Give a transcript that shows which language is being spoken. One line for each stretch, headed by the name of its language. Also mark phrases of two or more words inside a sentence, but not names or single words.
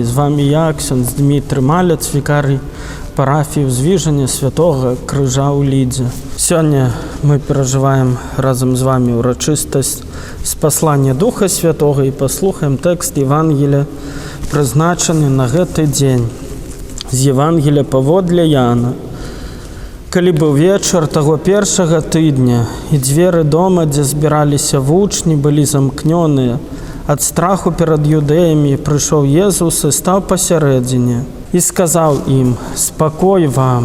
Ukrainian: З вами я, ксьондз Дмитрий Малець, вікарій парафії Узвіження Святого Крижа у Лідзі. Сьогодні ми переживаємо разом з вами урочистость з послання Духа Святого і послухаємо текст Євангелія, призначений
Belarusian: на гэты дзень. З Євангелія паводле Яна. Калі быў вечар таго першага тыдня, і дзверы дома, дзе збіраліся вучні, былі замкнёныя, ад страху перад юдэямі прыйшоў Езус і стаў пасярэдзіне, і сказаў ім: «Спакой вам!»